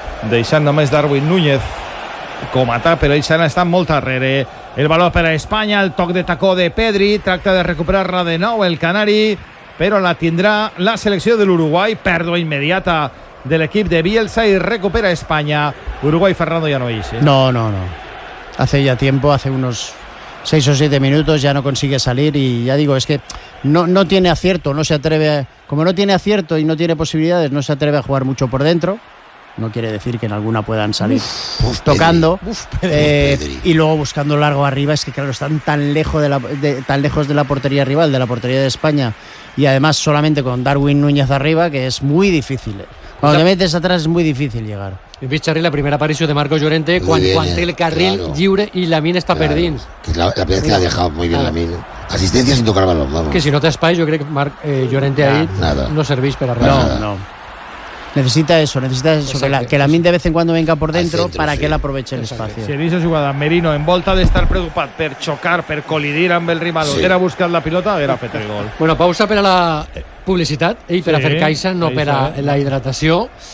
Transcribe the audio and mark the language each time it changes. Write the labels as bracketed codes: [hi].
[ca] Deixant només Darwin Núñez com a tal, però ell està molt darrere. El valor per a Espanya, el toc de tacó de Pedri, tracta de recuperar-la de nou el Canari, però la tindrà la selecció de l'Uruguai. Pèrdua immediata de l'equip de Bielsa i recupera Espanya. Uruguai, Fernando, ja no hi és. No. [es] Hace ya tiempo, hace unos 6 o 7 minutos ya no consigue salir y ya digo, es que no tiene acierto, no se atreve, como no tiene acierto y no tiene posibilidades, no se atreve a jugar mucho por dentro, no quiere decir que en alguna puedan salir tocando, y luego buscando largo arriba, es que claro, están tan lejos de la portería rival, de la portería de España, y además solamente con Darwin Núñez arriba, que es muy difícil. Cuando te metes atrás es muy difícil llegar. [ca] Hem vist, Xarri, la primera aparició de Marcos Llorente quan té el carril, claro, lliure, i Lamine està, claro, per dins. La primera que l'ha deixat molt bé, Lamine. [es] Assistència sin tocar balón. [ca] Que si no té espai, jo crec que Marc Llorente ahí no serveix per a res. No. Necessita eso. [es] Que Lamine de vez en cuando venga por dentro que l'aproveche el espacio. [ca] Si veis la jugada, Merino en volta de estar preocupat per xocar, per col·lidir amb el rival, sí, era buscar la pilota, era fet el gol. Bueno, pausa per a la publicitat, per a fer caixa, no per a la hidratació.